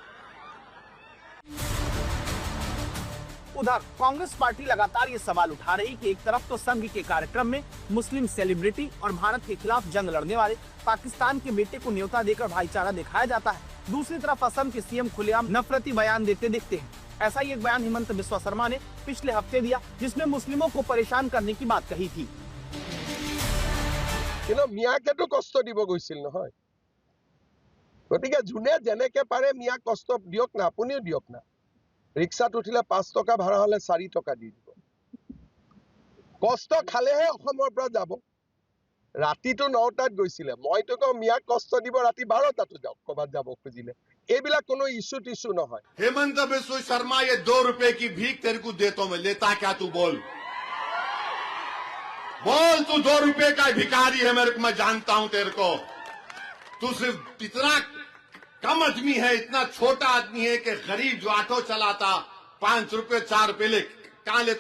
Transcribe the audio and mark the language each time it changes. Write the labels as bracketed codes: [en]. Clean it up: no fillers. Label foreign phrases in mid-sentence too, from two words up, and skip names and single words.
[hi] उधर कांग्रेस पार्टी लगातार ये सवाल उठा रही कि एक तरफ तो संघ के कार्यक्रम में मुस्लिम सेलिब्रिटी और भारत के खिलाफ जंग लड़ने वाले पाकिस्तान के बेटे को न्योता देकर भाईचारा दिखाया जाता है, दूसरी तरफ असम के सीएम खुलेआम नफरती बयान देते दिखते हैं। ऐसा ही एक बयान हिमंत बिस्वा शर्मा ने पिछले हफ्ते दिया, जिसमें मुस्लिमों को परेशान करने की बात कही थी। [as] মিয়াকেতো কষ্ট দিব গৈছিল নহয়, গতিকে যোনে যেনেকে পাৰে মিয়াক কষ্ট দিয়ক না, আপুনিও দিয়ক না। ৰিক্সাত উঠিলে 5 টকা ভাড়া হলে 4 টকা দি দিব। কষ্ট খালেহে অসমৰ পৰা যাব। ৰাতিটো 9টাত গৈছিলে, মইতো কওঁ মিয়াক কষ্ট দিব ৰাতি 12টাতো যাওক ক'বাত যাব খুজিলে। এইবিলাক কোনো ইস্যু টিস্যু নহয়। [hi] हेमंत बिस्वा शर्मा, ये 2 रुपए की भीख तेरे को देता हूं मैं, लेता क्या तू? बोल बोल, तू 2 रुपए का भिखारी है मेरे को, मैं जानता हूं तेरे को। तू सिर्फ इतना कम आदमी है, इतना छोटा आदमी है कि गरीब जो ऑटो चलाता 5 रुपए 4 रुपए ले कहां लेता?